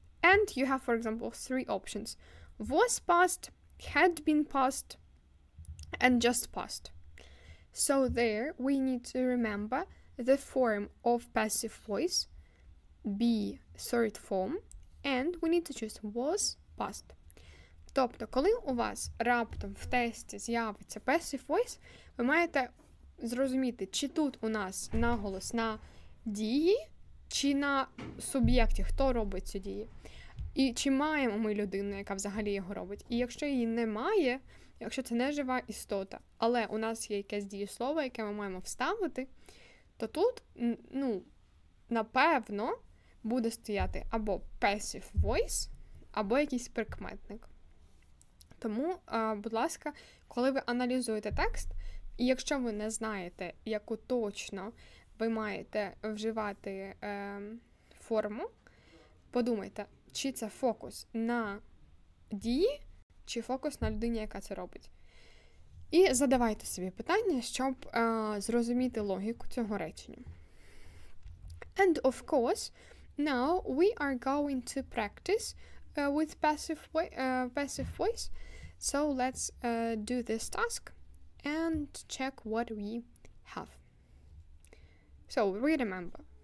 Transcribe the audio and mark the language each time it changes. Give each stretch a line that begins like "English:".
English: And you have, for example, 3 options. Was passed, had been passed, and just passed. So there we need to remember the form of passive voice, be third form, and we need to choose was passed.
Ukrainian: Тобто, коли у вас раптом в тесті з'явиться passive voice, ви маєте зрозуміти, чи тут у нас наголос на дії, чи на суб'єкті, хто робить цю дію. І чи маємо ми людину, яка взагалі його робить. І якщо її немає, якщо це не жива істота, але у нас є якесь дієслово, яке ми маємо вставити, то тут, напевно, буде стояти або passive voice, або якийсь прикметник. Тому, будь ласка, коли ви аналізуєте текст, І якщо ви не знаєте, яку точно ви маєте вживати форму, подумайте, чи це фокус на дії, чи фокус на людині, яка це робить. І задавайте собі питання, щоб зрозуміти логіку цього речення.
English: And of course, now we are going to practice with passive voice. So let's do this task and check what we have. So we remember.